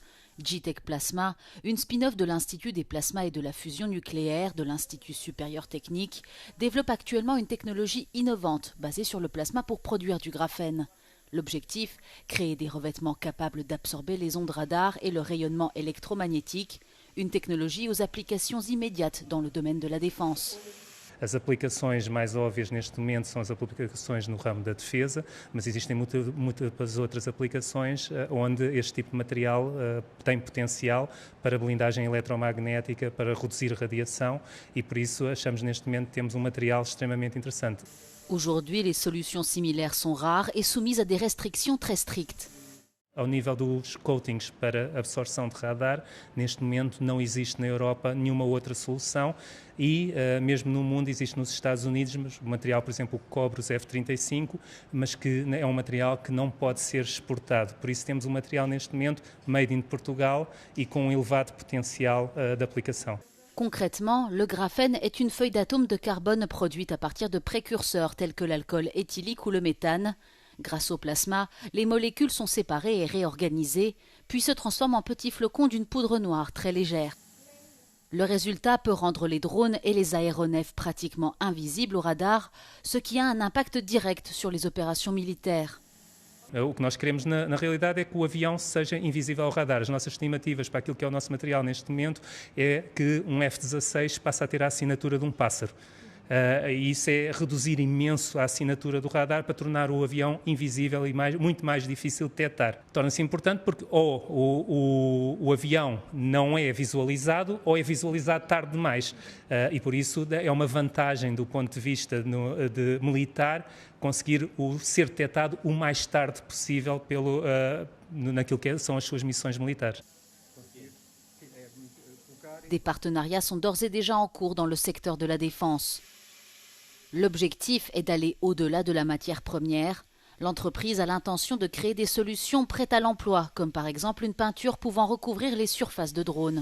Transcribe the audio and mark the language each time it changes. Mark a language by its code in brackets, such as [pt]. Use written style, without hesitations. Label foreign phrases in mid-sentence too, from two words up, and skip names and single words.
[fr] GTEC Plasma, une spin-off de l'Institut des plasmas et de la fusion nucléaire de l'Institut supérieur technique, développe actuellement une technologie innovante basée sur le plasma pour produire du graphène. L'objectif, créer des revêtements capables d'absorber les ondes radar et le rayonnement électromagnétique, une technologie aux applications immédiates dans le domaine de la défense. [pt] As aplicações mais óbvias neste momento são as aplicações no ramo da defesa, mas existem muitas outras aplicações onde este tipo de material tem potencial para blindagem eletromagnética, para reduzir radiação e por isso achamos neste momento que temos material extremamente interessante. [fr] Aujourd'hui, les solutions similaires sont rares et soumises à des restrictions très strictes. [pt] Ao nível dos coatings para absorção de radar, neste momento não existe na Europa nenhuma outra solução e mesmo no mundo existe nos Estados Unidos o material, por exemplo, o cobre, os F-35, mas que é um material que não pode ser exportado. Por isso temos um material neste momento [en] made in Portugal [pt] e com um elevado potencial de aplicação. [fr] Concrètement, le graphène est une feuille d'atome de carbone produite à partir de précurseurs tels que l'alcool éthylique ou le méthane. Grâce au plasma, les molécules sont séparées et réorganisées, puis se transforment en petits flocons d'une poudre noire très légère. Le résultat peut rendre les drones et les aéronefs pratiquement invisibles au radar, ce qui a un impact direct sur les opérations militaires. [pt] O que nós queremos na realidade é que o avião seja invisível ao radar. As nossas estimativas para aquilo que é o nosso material neste momento é que um F-16 passa a ter a assinatura de um pássaro. E isso é reduzir imenso a assinatura do radar para tornar o avião invisível e muito mais difícil de detectar. Torna-se importante porque ou o avião não é visualizado ou é visualizado tarde demais. E por isso é uma vantagem do ponto de vista de militar conseguir ser detectado o mais tarde possível naquilo que são as suas missões militares. [fr] Des partenariats sont d'ores et déjà en cours dans le secteur de la défense. L'objectif est d'aller au-delà de la matière première. L'entreprise a l'intention de créer des solutions prêtes à l'emploi, comme par exemple une peinture pouvant recouvrir les surfaces de drones.